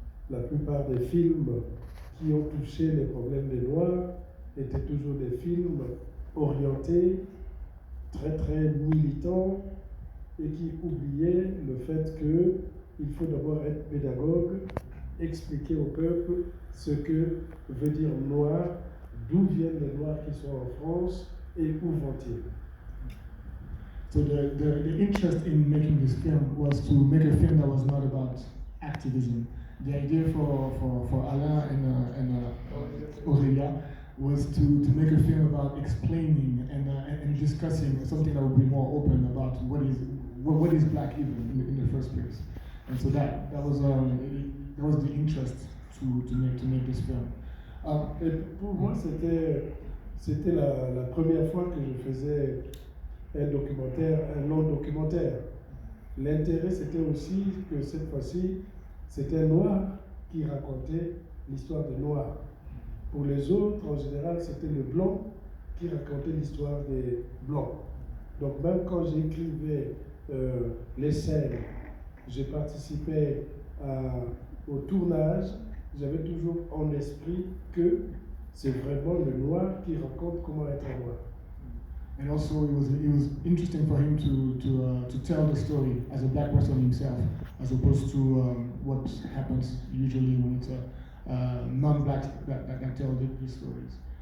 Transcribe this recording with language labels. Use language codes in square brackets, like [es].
[fr] La plupart des films qui ont touché les problèmes des Noirs étaient toujours des films orientés, très très militants, et qui oubliaient le fait qu'il faut d'abord être pédagogue, expliquer au peuple ce que veut dire noir, d'où viennent les Noirs qui sont en France, et où vont-ils? [en] So the interest in making this film was to make a film that was not about activism. The idea for Alain and Aurelia was to make a film about explaining and discussing something that would be more open about what is black even in the first place. And so that was the interest to make this film. [fr] Et pour moi, c'était la première fois que je faisais un documentaire, un long documentaire. L'intérêt, c'était aussi que cette fois-ci, c'était un noir qui racontait l'histoire des noirs. Pour les autres, en général, c'était le blanc qui racontait l'histoire des blancs. Donc même quand j'écrivais les scènes, j'ai participé au tournage, j'avais toujours en esprit que c'est vraiment le noir qui raconte comment être noir. [en] And also, it was interesting for him to tell the story as a black person himself, as opposed to what happens usually when it's a non-black that tell these stories.